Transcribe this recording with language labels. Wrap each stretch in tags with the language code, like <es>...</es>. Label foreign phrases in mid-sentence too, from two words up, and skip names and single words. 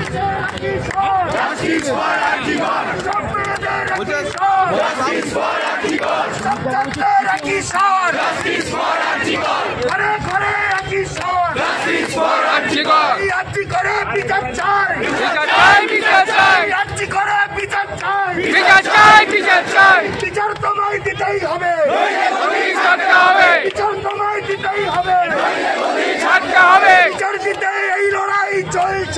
<en>Justice for Antigone! Justice for Antigone! Justice for Antigone! Justice for Antigone!</en> <bn>বিচার তোমায় দিতেই হবে, বিচার তোমায় দিতেই হবে, বিচার দিতে এই লড়াই চলছে,</bn>